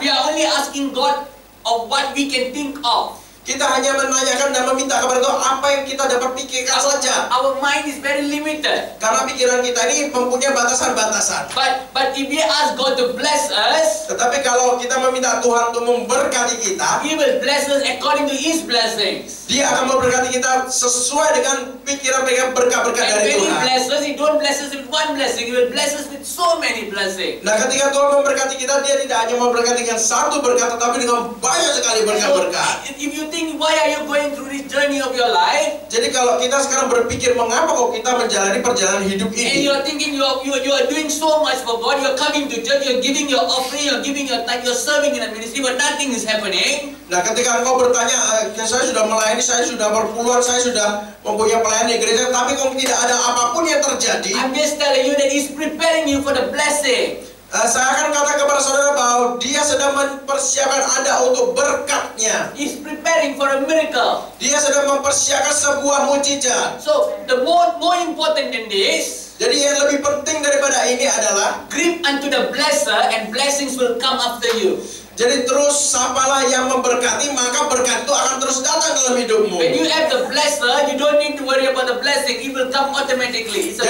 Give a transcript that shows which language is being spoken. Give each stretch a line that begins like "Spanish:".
English: we are only asking God of what we can think of.
Indonesian: kita hanya menanyakan dan meminta kepada Tuhan apa yang kita dapat pikirkan saja.
English: Our mind is very limited.
Indonesian: Karena pikiran kita ini mempunyai batasan-batasan.
English: But if we ask God to bless us,
Indonesian: tetapi kalau kita meminta Tuhan untuk memberkati kita,
English: He will bless us according to His blessings.
Indonesian: Dia akan memberkati kita sesuai dengan pikiran-pikiran berkat-berkat
English: And
Indonesian: dari
English: when He
Indonesian: Tuhan.
English: blesses us, He don't bless us with one blessing. He will bless us with so many blessings.
Indonesian: Nah, ketika Tuhan memberkati kita, Dia tidak hanya memberkati dengan satu berkat, tetapi dengan banyak sekali berkat-berkat.
English: If you think, why are you going through this journey of your life?
Indonesian: Jadi kalau kita sekarang berpikir mengapa kok kita menjalani perjalanan hidup
English: And
Indonesian: ini?
English: you are thinking you are doing so much for God. You are coming to church. You are giving your offering. You are giving your time. You are serving in a ministry, but nothing is happening.
Indonesian: Nah, ketika engkau bertanya, saya sudah melayani, saya sudah berpuluhan, saya sudah mempunyai pelayanan di gereja, tapi kok tidak ada apapun yang terjadi.
English: I'm just telling you that He's preparing you for the blessing.
Indonesian: Saya akan katakan kepada saudara bahwa Dia sedang mempersiapkan Anda untuk berkatnya.
English: He's preparing for a miracle.
Indonesian: Dia sedang mempersiapkan sebuah mukjizat.
English: So the more important than this,
Indonesian: jadi yang lebih penting daripada ini adalah
English: grip unto the blesser, and blessings will come after you.
Indonesian: jadi terus sapalah yang memberkati, maka berkat itu akan terus datang dalam hidupmu.
English: When you have the blesser, you don't need to worry about the blessing. It will come automatically. It's a